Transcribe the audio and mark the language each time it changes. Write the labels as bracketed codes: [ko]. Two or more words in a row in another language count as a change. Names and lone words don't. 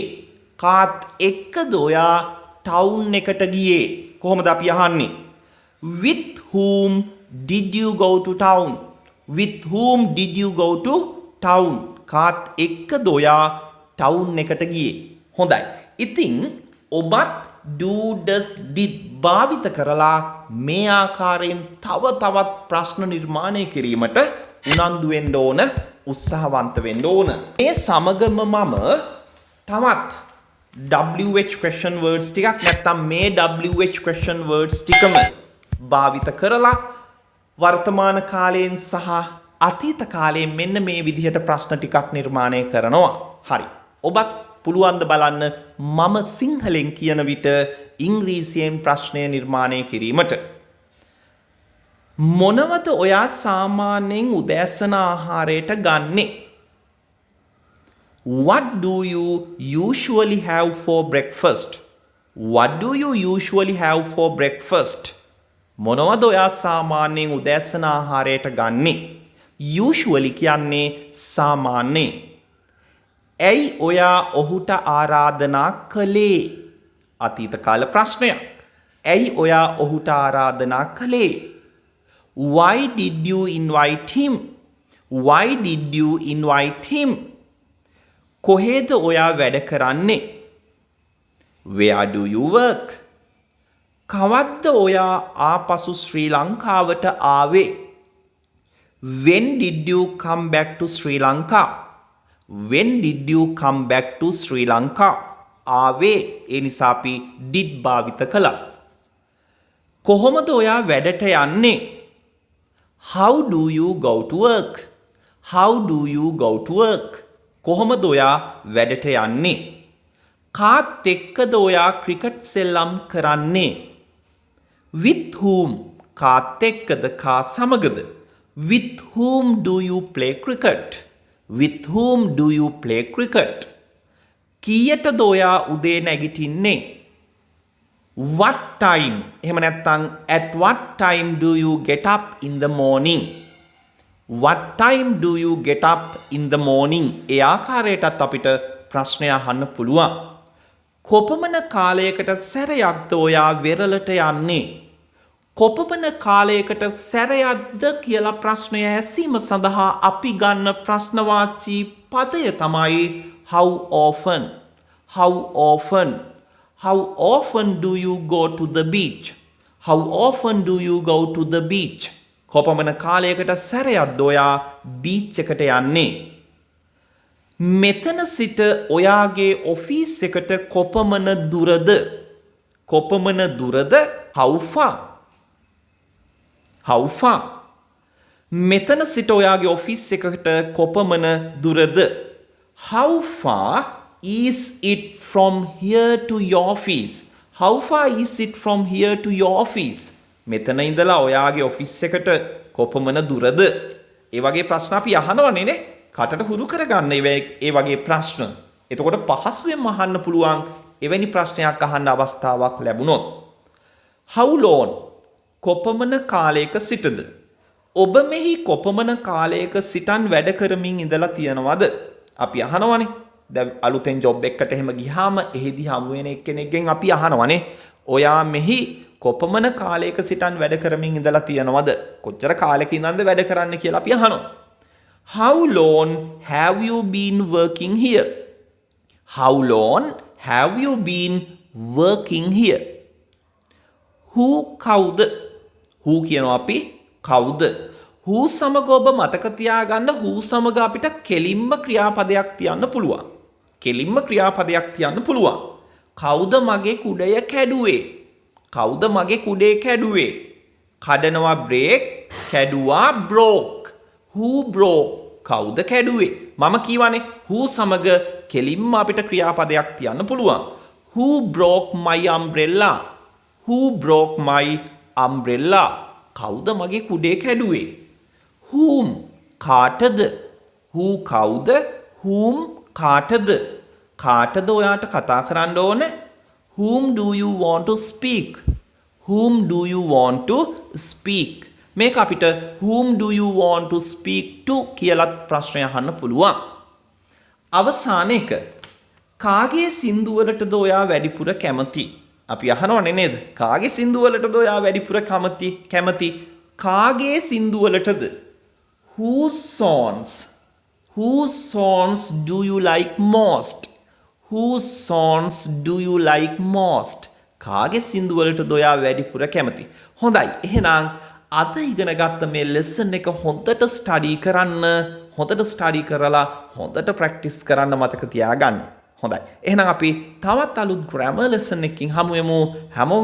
[si] කාත් එක්කද ඔයා ටවුන් එකට ගියේ? කොහොමද අපි අහන්නේ? [en] With whom did you go to town? With whom did you go to town? [si] කාත් එක්කද ඔයා ටවුන් එකට ගියේ? හොඳයි. ඉතින් ඔබත් [en] do does did [si] භාවිත කරලා මේ ආකාරයෙන් තව තවත් ප්‍රශ්න නිර්මාණය කිරීමට උනන්දු වෙන්න ඕන, උත්සාහවන්ත වෙන්න ඕන. මේ සමගම මම තවත් [en] WH question words [si] ටිකක් නැත්නම් මේ [en] WH question words [si] ටිකම භාවිත කරලා වර්තමාන කාලයෙන් සහ අතීත කාලයෙන් මෙන්න මේ විදිහට ප්‍රශ්න ටිකක් නිර්මාණය කරනවා. හරි. ඔබත් පුළුවන් ද බලන්න මම සිංහලෙන් කියන විට ඉංග්‍රීසියෙන් ප්‍රශ්නය නිර්මාණය කිරීමට. මොනවද ඔයා සාමාන්‍යයෙන් උදෑසන ආහාරයට ගන්නෙ? [en] What do you usually have for breakfast? What do you usually have for breakfast? [si] මොනවද ඔයා සාමාන්‍යයෙන් උදෑසන ආහාරයට ගන්නෙ? Usually කියන්නේ සාමාන්‍යයෙන්. ඇයි ඔයා ඔහුට ආරාධනා කළේ? අතීත කාල ප්‍රශ්නයක්. ඇයි ඔයා ඔහුට ආරාධනා කළේ? [en] Why did you invite him? Why did you invite him? [si] කොහෙද ඔයා වැඩ කරන්නේ? [en] Where do you work? [si] කවද්ද ඔයා ආපසු ශ්‍රී ලංකාවට ආවේ? [en] When did you come back to Sri Lanka? When did you come back to Sri Lanka? [si] ආවේ ඒ නිසා අපි did භාවිත කළා. කොහොමද ඔයා වැඩට යන්නේ? [en] How do you go to work? How do you go to work? [si] කොහොමද ඔයා වැඩට යන්නේ? කාත් එක්කද ඔයා ක්‍රිකට් සෙල්ලම් කරන්නේ? [en] With whom? [si] කාත් එක්කද කා සමගද? [en] With whom do you play cricket? With whom do you play cricket? [si] කීයටද ඔයා උදේ නැගිටින්නේ? [en] What time? [si] එහෙම නැත්නම් [en] at what time do you get up in the morning? What time do you get up in the morning? [si] ඒ ආකාරයටත් අපිට ප්‍රශ්නය අහන්න පුළුවන්. කොපමණ කාලයකට සැරයක්ද ඔයා වෙරළට යන්නේ? කොපමණ කාලයකට සැරයක්ද කියලා ප්‍රශ්නය ඇසීම සඳහා අපි ගන්න ප්‍රශ්නවාචී පදය තමයි [en] how often. How often? How often do you go to the beach? How often do you go to the beach? [si] කොපමණ කාලයකට සැරයක්ද ඔයා බීච් එකට යන්නේ? මෙතන සිට ඔයාගේ ඔෆිස් එකට කොපමණ දුරද? කොපමණ දුරද? [en] How far? How far? [si] මෙතන සිට ඔයාගේ ඔෆිස් එකට කොපමණ දුරද? [en] How far is it from here to your office? How far is it from here to your office? [si] මෙතන ඉඳලා ඔයාගේ ඔෆිස් එකට කොපමණ දුරද? ඒ වගේ ප්‍රශ්න අපි අහනවනේ නේ. කටට හුරු කරගන්න ඒ වගේ ප්‍රශ්න. එතකොට පහසුවෙන්ම අහන්න පුළුවන් එවැනි ප්‍රශ්නයක් අහන්න අවස්ථාවක් ලැබුණොත්. [en] How long? [si] කොපමණ කාලයක සිටද? ඔබ මෙහි කොපමණ කාලයක සිටන් වැඩ කරමින් ඉඳලා තියෙනවද? අපි අහනවනේ. දැන් අලුතෙන් ජොබ් එකකට එහෙම ගියාම එහිදී හමු වෙන එක්කෙනෙක්ගෙන් අපි අහනවනේ. ඔයා මෙහි කොපමණ කාලයක සිටන් වැඩ කරමින් ඉඳලා තියෙනවද? කොච්චර කාලයක ඉඳන්ද වැඩ කරන්න කියලා අපි අහනවා. [en] How long have you been working here? How long have you been working here? [si] Who කවුද? Who කියනවා අපි කවුද? Who සමග ඔබ මතක තියාගන්න who සමග අපිට කෙලින්ම ක්‍රියාපදයක් තියන්න පුළුවන්. කෙලින්ම ක්‍රියාපදයක් තියන්න පුළුවන්. කවුද මගේ කුඩය කැඩුවේ? කවුද මගේ කුඩේ කැඩුවේ? කඩනවා break, කැඩුවා broke. [en] Who broke? [si] කවුද කැඩුවේ? මම කියවනේ who සමග කෙලින්ම අපිට ක්‍රියාපදයක් තියන්න පුළුවන්. [en] Who broke my umbrella? Who broke my umbrella? [si] කවුද මගේ කුඩේ කැඩුවේ? Whom කාටද? Who කවුද? Whom කාටද? කාටද ඔයාට කතා කරන්න ඕන? [en] Whom do you want to speak? Whom do you want to speak? [si] මේක අපිට [en] whom do you want to speak to [si] කියලා ප්‍රශ්නය අහන්න පුළුවන්. අවසාන එක. කාගේ සින්දු වලටද ඔයා වැඩිපුර කැමති? අපි අහනවනේ නේද? කාගේ සින්දු වලටද ඔයා වැඩිපුර කැමති? කාගේ සින්දු වලටද? [en] Whose songs do you like most? Whose songs do you like most? [si] කාගේ සින්දු වලටද ඔයා වැඩිපුර කැමති? හොඳයි. එහෙනම් අද ඉගෙන ගත්ත මේ ලෙසන් එක හොඳට ස්ටඩි කරන්න. හොඳට ස්ටඩි කරලා හොඳට ප්‍රැක්ටිස් කරන්න මතක තියාගන්න. හොඳයි. එහෙනම් අපි තවත් අලුත් [en] grammar lesson [si] එකකින් හමු වෙමු.